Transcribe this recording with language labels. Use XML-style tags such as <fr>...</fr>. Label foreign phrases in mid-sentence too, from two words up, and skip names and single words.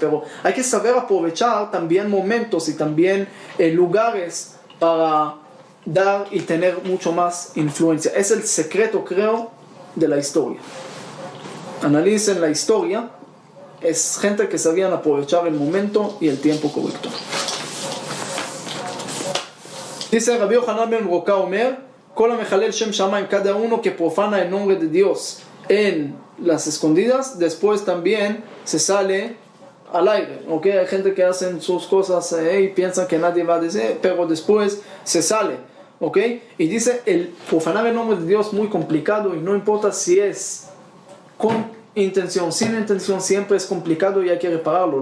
<es>Pero hay que saber aprovechar también momentos y también lugares para dar y tener mucho más influencia. Es el secreto, creo, de la historia. Analicen la historia. Es gente que sabían aprovechar el momento y el tiempo correcto.</es> <he>Dice Rabbi Yohanan ben Roca אומר כל המחלל שם שמים,</he> <es>cada uno que profana el nombre de Dios en las escondidas, después también se sale al aire, ¿ok? Hay gente que hacen sus cosas y piensan que nadie va a decir, pero después se sale, ¿ok? Y dice, el profanar el nombre de Dios es muy complicado y no importa si es con intención, sin intención, siempre es complicado y hay que repararlo.</es>